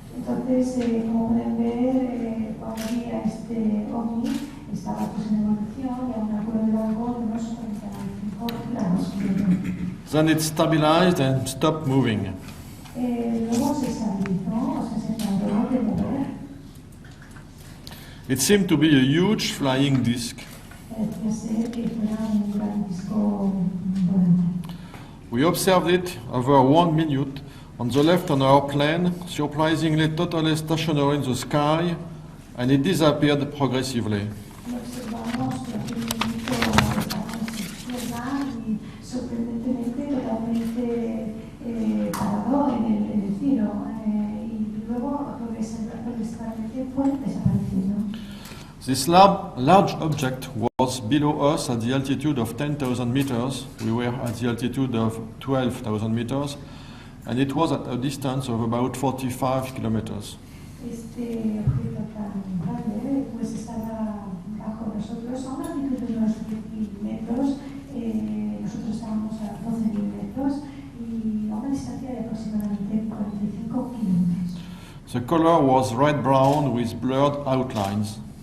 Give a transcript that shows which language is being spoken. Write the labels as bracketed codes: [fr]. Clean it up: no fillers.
[es] Entonces, como pueden ver, cuando vi a este ovni, estaba pues en evolución y a un ángulo de rango de unos 45 grados. [en] Then it stabilized and stopped moving. [es] Luego se estabilizó, o sea, se tardó de mover. [en] It seemed to be a huge flying disc. [es] Parecía ser que fuera un gran disco volante. [en] We observed it over 1 minute on the left on our plane, surprisingly totally stationary in the sky, and it disappeared progressively. [es] Y observamos que aquel minuto estaba en su izquierda y sorprendentemente totalmente parado en el cielo. Y luego progresivamente fue desapareciendo. [en] This large object was below us at the altitude of 10,000 meters. We were at the altitude of 12,000 meters, and it was at a distance of about 45 kilometers. [es] Este objeto tan grande pues estaba bajo nosotros a una altitud de unos 10.000 metros. Nosotros estábamos a 12.000 metros y a una distancia de aproximadamente 45 kilómetros. [en] The color was red-brown with blurred outlines.